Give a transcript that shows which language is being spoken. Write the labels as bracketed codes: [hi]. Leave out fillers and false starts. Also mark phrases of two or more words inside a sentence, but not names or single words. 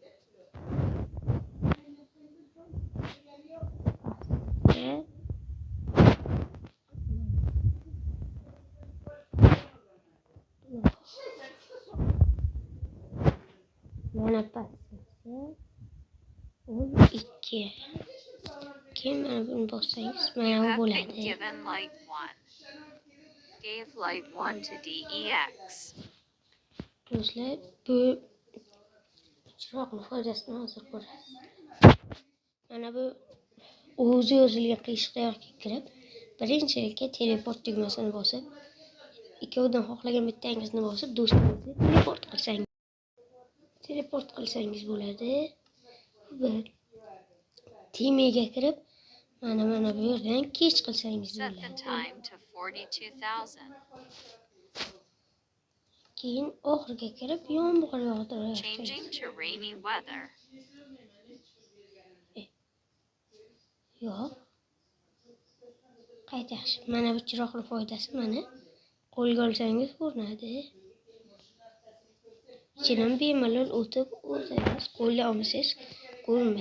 [uz] Mana passiya 12. Keyin mana buni bossangiz mana bu bo'ladi. [en] Gave light 1 to DEX. [uz] Do'stlar, bu chiroqning foydasini hozir ko'rasiz. Mana bu o'zi yozilgan qiyshiqlarga kirib, birinchilikka teleport tugmasini bosib, ikkovidan xohlagan bittangizni bosib, do'stingizni teleport qilsangiz bo'ladi. Bir timiga kirib, mana bu yerdan kech qilsangiz [en] Set the [uz] bo'ladi. [en] time to 42,000. [uz] Keyin oxirga kirib yomg'ir yog'dirasiz. [en] Changing to rainy weather. [uz] Yo'q. Qayta yaxshi. Mana bu chiroqning foydasi mana qo'lga olsangiz ko'rinadi. Ichidan bemalol o'tib o'zingiz qo'lga olmasangiz ko'rinmaydi.